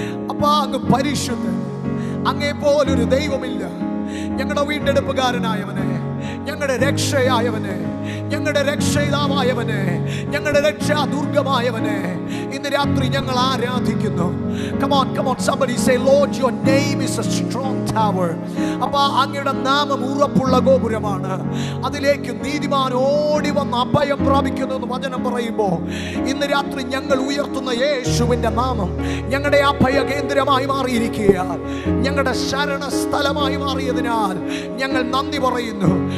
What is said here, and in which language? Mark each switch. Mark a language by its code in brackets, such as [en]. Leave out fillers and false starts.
[ml] അപ്പാ, അങ്ങ് പരിശുദ്ധൻ. അങ്ങേ പോലൊരു ദൈവമില്ല. ഞങ്ങളുടെ വീണ്ടെടുപ്പുകാരനായവനെ, ഞങ്ങളുടെ രക്ഷയായവനെ, ഞങ്ങളുടെ രക്ഷയിതാവായവനെ, ഞങ്ങളുടെ രക്ഷാദുർഗമായവനെ ഇന്ന് രാത്രി ഞങ്ങൾ ആരാധിക്കുന്നു. [en] Come on, come on, somebody say, Lord, your name is a strong tower. [ml] അപ്പാ, അങ്ങയുടെ നാമം ഉറപ്പുള്ള ഗോപുരമാണ്. അതിലേക്ക് നീതിമാൻ ഓടി വന്ന് അഭയം പ്രാപിക്കുന്നു എന്ന് വചനം പറയുമ്പോൾ ഇന്ന് രാത്രി ഞങ്ങൾ ഉയർത്തുന്ന യേശുവിൻ്റെ നാമം ഞങ്ങളുടെ അഭയ കേന്ദ്രമായി മാറിയിരിക്കുകയാണ്. ഞങ്ങളുടെ ശരണ സ്ഥലമായി മാറിയതിനാൽ ഞങ്ങൾ നന്ദി പറയുന്നു.